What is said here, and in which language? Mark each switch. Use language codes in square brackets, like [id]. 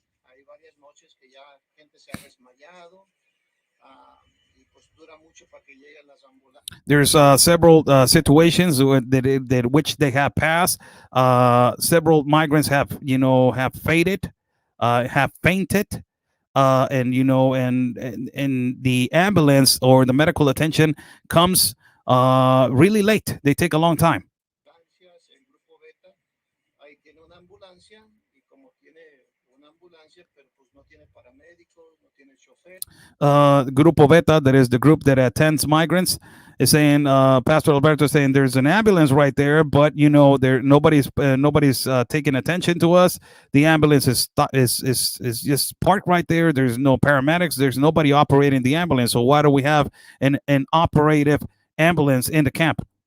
[es] Hay varias noches que ya gente se ha desmayado y pues dura mucho para que lleguen las ambulancias. [en] There's several situations that which they have passed. Several migrants have faded, have fainted, and the ambulance or the medical attention comes really late. They take a long time. [es] El grupo Beta ahí tiene una ambulancia y como tiene una ambulancia, pero pues no tiene paramédicos, no tiene chofer. [en] Grupo Beta, that is the group that attends migrants, is saying, Pastor Alberto is saying there's an ambulance right there, but nobody's taking attention to us. The ambulance is just parked right there. There's no paramedics. There's nobody operating the ambulance. So why do we have an operative ambulance in the camp?